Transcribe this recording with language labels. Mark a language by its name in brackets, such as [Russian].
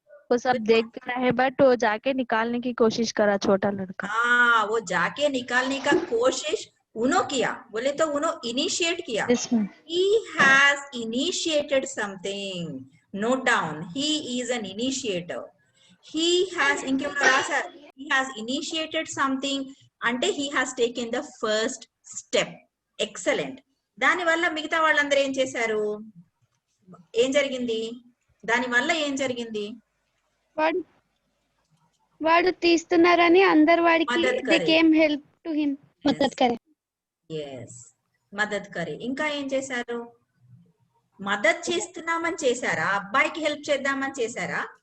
[Hindi] वो सब देखते रहे बट वो जाके निकालने की कोशिश करा छोटा लड़का। हाँ, वो जाके निकालने का कोशिश उन्हों किया, बोले तो उन्हों इनिशिएट किया। [English] he has initiated something. Note down, he is an initiator. He has he has initiated something అంటే he has taken the first step. [Telugu] Excellent. దాని వల్ల మిగతా వాళ్ళందరూ ఏం చేశారు? ఏం జరిగింది? దాని వల్ల ఏం జరిగింది? వాడు తీస్తున్నారని అందరు వాడికి [English] they came help to him. [Hindi] మద్దతు కరే. [Telugu] yes, మద్దతు కరే. ఇంకా ఏం చేశారు? మదత్ చేస్తున్నామని చేశారా, అబ్బాయికి హెల్ప్ చేద్దామని చేశారా?